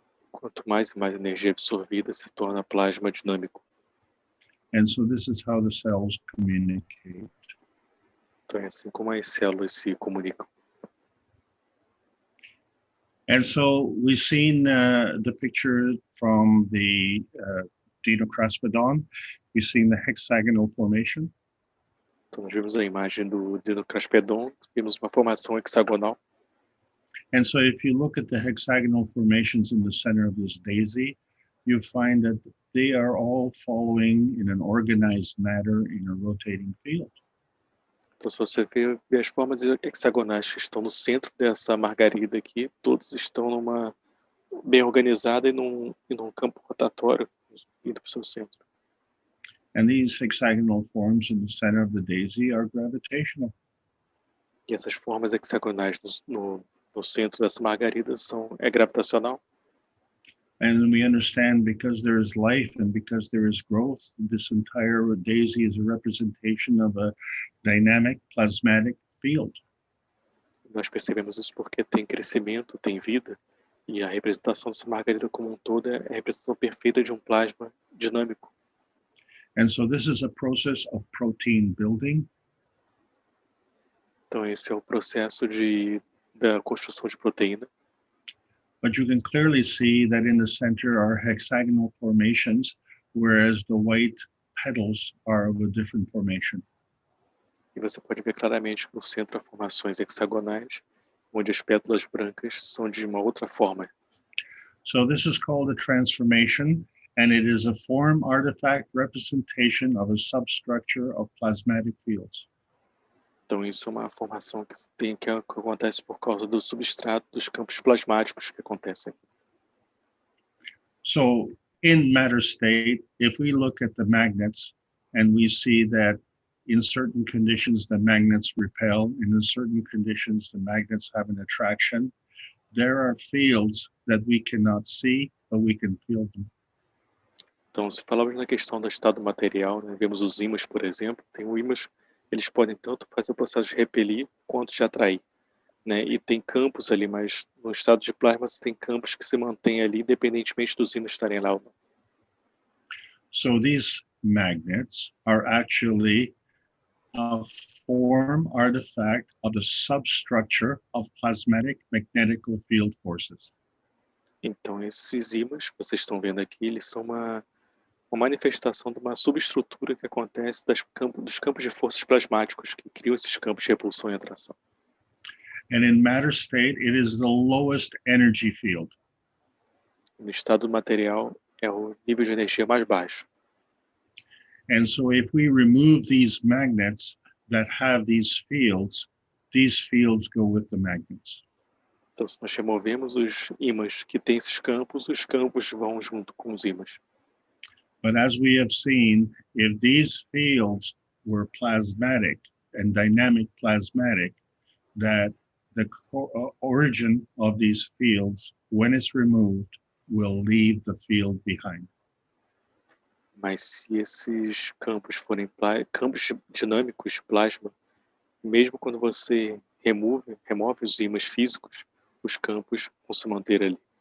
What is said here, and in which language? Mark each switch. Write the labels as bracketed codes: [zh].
[pt] Quanto mais e mais energia absorvida, se torna plasma dinâmico. [en] And so this is how the cells communicate. [pt] Então é assim como as células se comunicam. [en] And so we've seen the picture from the Dinocraspedon. We've seen the hexagonal formation. [pt] Então nós vimos a imagem do Dinocraspedon, vimos uma formação hexagonal. [en] And so if you look at the hexagonal formations in the center of this daisy, you find that they are all following in an organized manner in a rotating field. [pt] Então se você vê as formas hexagonais que estão no centro dessa margarida aqui, todos estão bem organizada e num campo rotatório indo para o seu centro. [en] And these hexagonal forms in the center of the daisy are gravitational. [pt] E essas formas hexagonais no centro dessa margarida é gravitacional. [en] And we understand because there is life and because there is growth, this entire daisy is a representation of a dynamic plasmatic field. [pt] Nós percebemos isso porque tem crescimento, tem vida, e a representação dessa margarida como um todo é a representação perfeita de um plasma dinâmico. [en] And so this is a process of protein building. [pt] Então esse é o processo da construção de proteína. [en] But you can clearly see that in the center are hexagonal formations, whereas the white petals are of a different formation. [pt] E você pode ver claramente que no centro há formações hexagonais, onde as pétalas brancas são de uma outra forma. [en] So this is called a transformation, and it is a form artifact representation of a substructure of plasmatic fields. [pt] Então isso é uma formação que acontece por causa do substrato dos campos plasmáticos que acontecem. [en] So in matter state, if we look at the magnets and we see that in certain conditions the magnets repel, and in certain conditions the magnets have an attraction, there are fields that we cannot see, but we can feel them. [pt] Então, se falarmos na questão do estado material, né, vemos os ímãs, por exemplo, tem ímãs, eles podem tanto fazer o processo de repelir quanto de atrair, né? E tem campos ali, mas no estado de plasma você tem campos que se mantêm ali independentemente dos ímãs estarem lá ou não. [en] So these magnets are actually a form artifact of the substructure of plasmatic magnetical field forces. [pt] Então, esses ímãs que vocês estão vendo aqui, eles são uma manifestação de uma subestrutura que acontece dos campos de forças plasmáticos que criam esses campos de repulsão e atração. [en] And in matter state, it is the lowest energy field. [pt] No estado material, é o nível de energia mais baixo. [en] And so if we remove these magnets that have these fields go with the magnets. [pt] Então, se nós removemos os ímãs que têm esses campos, os campos vão junto com os ímãs. [en] But as we have seen, if these fields were plasmatic and dynamic plasmatic, that the origin of these fields, when it's removed, will leave the field behind. [pt] Mas se esses campos forem campos dinâmicos de plasma, mesmo quando você remove os ímãs físicos, os campos vão se manter ali.